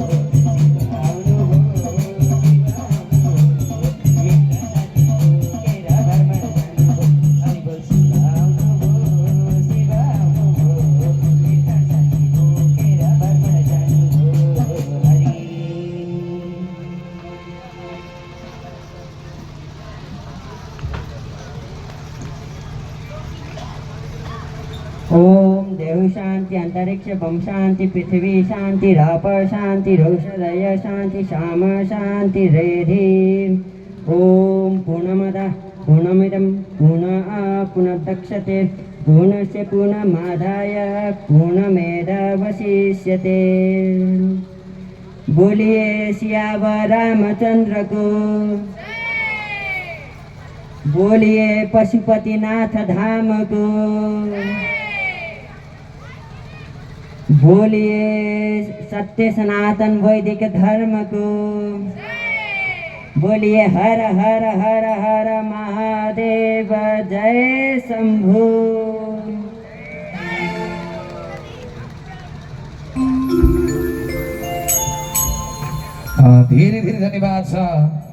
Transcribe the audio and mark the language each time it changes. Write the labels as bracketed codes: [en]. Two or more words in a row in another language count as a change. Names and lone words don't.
[ne] शिव आउनुभयो शिव आउनुभयो। तीर्थ सती बोकेर भ्रमण जानुभयो। हरि बोल। शिव आउनुभयो शिव आउनुभयो। तीर्थ सती बोकेर भ्रमण जानुभयो। [sa] हरि ओम देव शांति अंतरिक्ष बम शांति पृथ्वी शांति राप शांति रौषधय शांति श्याम शांति रेधि। ओम पूर्णमदः पूर्णमिदं पूर्णात् पूर्णस्य पूर्णमादाय पूर्णमेवावशिष्यते। [hi] बोलिए सियावर रामचंद्र को। बोलिए पशुपतिनाथ धाम को। बोलिए सत्य सनातन वैदिक धर्म को। बोलिए हर हर हर हर महादेव जय शंभु। [ne] धेरै धेरै धन्यवाद छ।